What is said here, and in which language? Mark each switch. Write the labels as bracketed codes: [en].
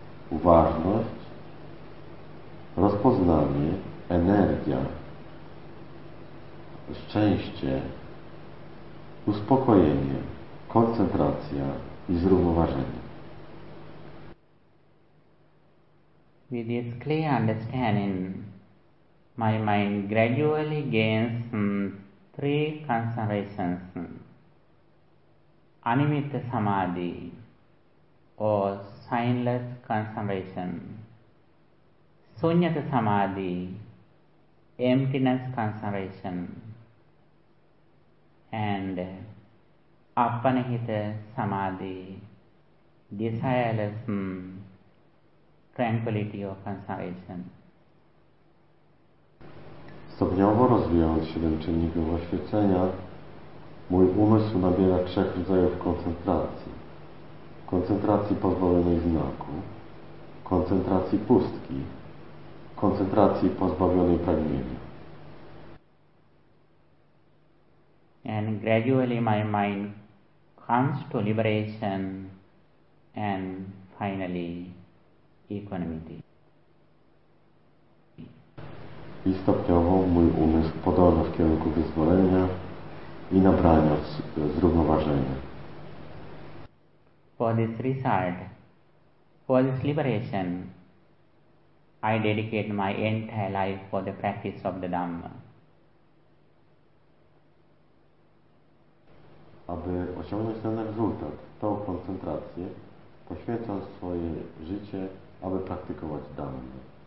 [pl] Uważność, rozpoznanie, energia, szczęście, uspokojenie, koncentracja i zrównoważenie. [en] With this clear understanding, my mind gradually gains three concentrations. Animitta Samadhi, or signless concentration. Sunyata Samadhi, emptiness concentration. And Appanahita Samadhi, desireless tranquility or concentration. [pl] Stopniowo rozwijając siedem czynników oświecenia, mój umysł nabiera trzech rodzajów koncentracji. Koncentracji pozbawionej znaku, koncentracji pustki, koncentracji pozbawionej pragnienia. [en] And gradually my mind comes to liberation and finally equanimity. [pl] I stopniowo mój umysł podąża w kierunku wyzwolenia i nabrania zrównoważenia. [en] For this result, for this liberation, I dedicate my entire life for the practice of the Dhamma. [pl] Aby osiągnąć ten rezultat, tą koncentrację, poświęcam swoje życie, aby praktykować Dhammę.